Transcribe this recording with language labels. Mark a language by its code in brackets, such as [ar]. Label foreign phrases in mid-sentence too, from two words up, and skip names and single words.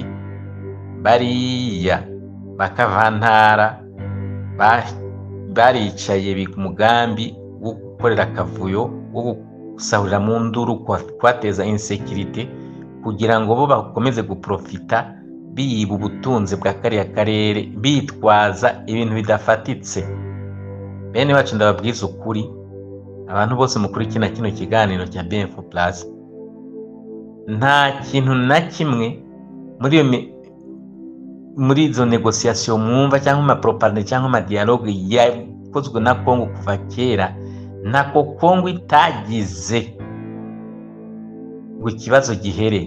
[rn] Bariya bakavantara baricaye umugambi wo gukorera akavuyo, wo gusahurira mu nduru, kwateza insécurité, kugira ngo bo bakomeze guprofita biyiba ubutunzi bwa kariya karere, bitwaza ibintu bidafatitse. Bene bacu ndababwiza ukuri, abantu bose mukuri kino kiganiro cya BMFO Plus, nta kintu na kimwe muri izo negociation mwumva cyangwa amapropagande cyangwa amadialogue yakozwe na Kongo kuva kera, nako Kongo itagize ngo ikibazo gihere.